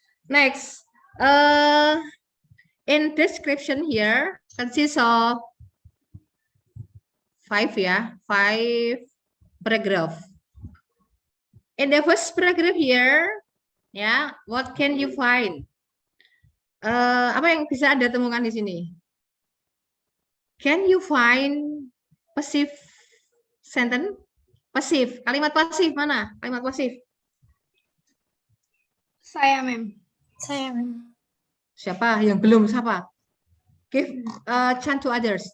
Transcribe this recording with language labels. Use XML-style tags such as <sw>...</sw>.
<en>Next, in description here consists of 5, ya, 5 paragraph. In the first paragraph here, ya, what can you find?</en> <id>Apa yang bisa Anda temukan di sini?</id> <en>Can you find passive sentence?</en> <id>Pasif, kalimat pasif mana? Kalimat pasif. Saya, Mem. Siapa yang belum? Siapa?</id> <en>Give chance to others.</en>